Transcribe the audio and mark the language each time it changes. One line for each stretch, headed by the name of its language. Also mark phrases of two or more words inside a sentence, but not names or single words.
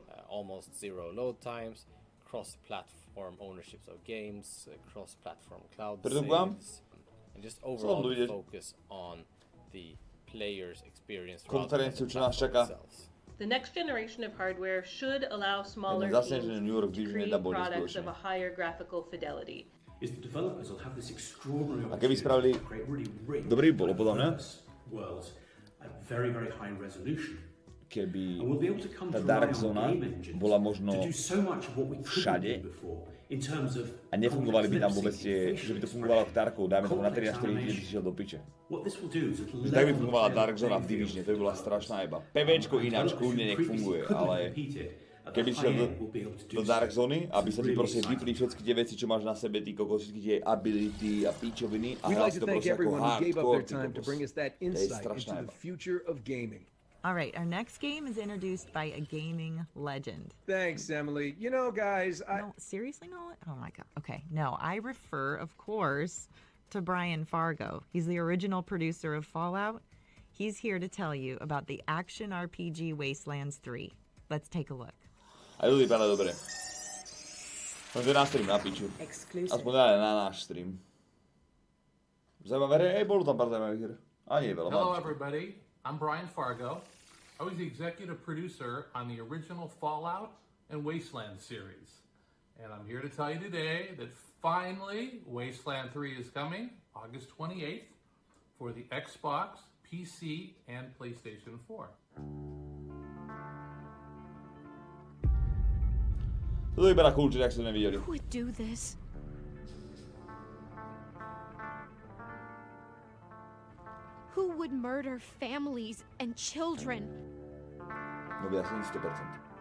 English: Almost zero load times, cross-platform ownerships of games, cross-platform cloud saves, and just overall focus on the player's experience rather than the platform themselves. The next generation of hardware should allow smaller teams to create products of a higher graphical fidelity. Is the developers will have this extraordinary opportunity to create really rich, worlds at very, very high resolution.
Slovak: Keby tá Dark Zona bola možno všade a nefungovali by tam vôbec tie, že by to fungovalo v Tarkov, dajme tomu na 13 4 by si šiel do piče. Že tak by fungovala Dark Zona v Divisione, to by bola strašná jeba. PVčko ináč kľudne nech funguje, ale keby šiel do Dark Zony, aby sa ti proste vypli všetky tie veci, čo máš na sebe, ty kokos, všetky tie ability a píčoviny a hľad si to proste ako hardcore, ty kokos. To je strašná jeba.
English: All right, our next game is introduced by a gaming legend. Thanks, Emily. You know, guys, No, seriously, Nolan? Oh my God. Okay, no, I refer, of course, to Brian Fargo. He's the original producer of Fallout. He's here to tell you about the action RPG Wastelands 3. Let's take a look.
Slovak: A to vypadá dobre. Môžete na stream na piču. Aspoň na náš stream. Zaujímavé, bolo tam pár zaujímavých hier. A nie veľa.
English: Hello everybody, I'm Brian Fargo. I was the executive producer on the original Fallout and Wasteland series. And I'm here to tell you today that finally Wasteland 3 is coming August 28th for the Xbox, PC, and PlayStation 4.
Slovak: To vypadá cool, že tak ste nevideli.
English: Who would do this? Who would murder families and children?
Slovak: No by asi nic 100%.